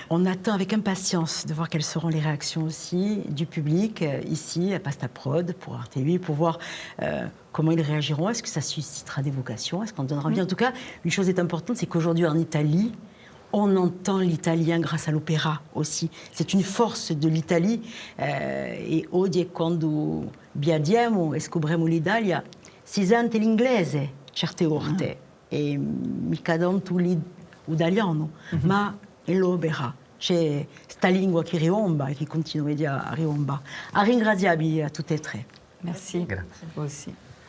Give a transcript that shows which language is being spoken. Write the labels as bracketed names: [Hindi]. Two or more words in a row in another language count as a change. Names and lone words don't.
[French] On attend avec impatience de voir quelles seront les réactions aussi du public ici à Pasta Prod pour RTI, pour voir comment ils réagiront. Est-ce que ça suscitera des vocations? Est-ce qu'on donnera bien? En tout cas, une chose est importante, c'est qu'aujourd'hui en Italie, on entend l'italien grâce à l'opéra aussi. C'est une force de l'Italie. [Italian] E oggi quando viaggiamo e scopriamo l'Italia, si sente l'inglese certe volte. E mica tanto l'italiano, ma è l'opera. C'è sta lingua che riomba e che continua a riomba. A ringraziarvi a tutte e tre. [French] Merci. [Italian] Grazie. [French] Vous aussi.